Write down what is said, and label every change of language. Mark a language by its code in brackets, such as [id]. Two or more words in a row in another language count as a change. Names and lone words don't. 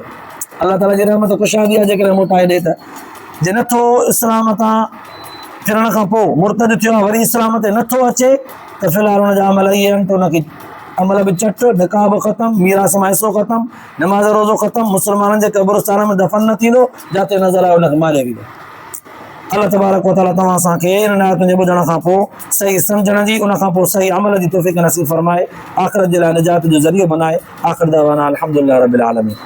[sd] अल्लाह ताला जी रहमत कुशादी आहे, जेकॾहिं मोटाए ॾे त। जे नथो इस्लाम तां फिरण खां पोइ मुर्तद थियो आहे, वरी इस्लाम ते नथो अचे त फ़िलहाल हुन जा अमल इहे आहिनि त हुनखे अमल बि चट, निकाह बि ख़तमु, मीरास मां हिसो ख़तमु, नमाज़ रोज़ो ख़तमु, मुस्लमाननि जे क़ब्रिस्तान में दफ़न न थींदो, जिते नज़र आयो हुनखे मारे वेंदो। [ar] الله تبارك وتعالى [sd] तव्हां असांखे इन आयतुनि जे ॿुधण खां पोइ सही सम्झण जी, उन खां पोइ सही अमल जी तौफ़ीक़ नसीब फरमाए, आख़िरत जे लाइ निजात जो ज़रियो बनाए। [ar] آخر دعوانا الحمد لله رب العالمين.